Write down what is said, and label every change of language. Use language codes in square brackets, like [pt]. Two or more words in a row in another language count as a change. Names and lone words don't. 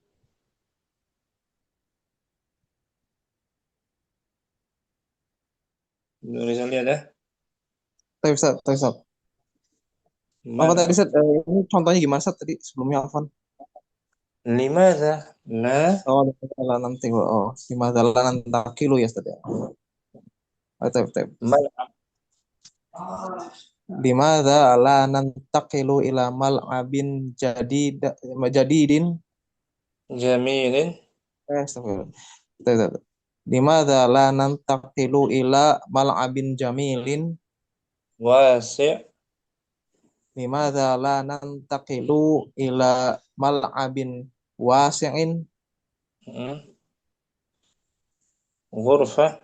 [id] Ibnu Rizaldi ada? Tapi Ustaz, tapi Ustaz. Apa tadi Ustaz? Ini contohnya gimana Ustaz tadi sebelumnya Afwan? [ar] لماذا لا [id] Oh, nanti lima jalan kilo ya Ustaz ya. Tapi. mal'ab [ar] لماذا لا ننتقل إلى ملعب جديد? [id] jamilin Astagfirullah. Tuh. [ar] لماذا لا ننتقل إلى ملعب جميل? [id] wasi'. [ar] لماذا لا ننتقل إلى ملعب واسع? [id] Ghurfah.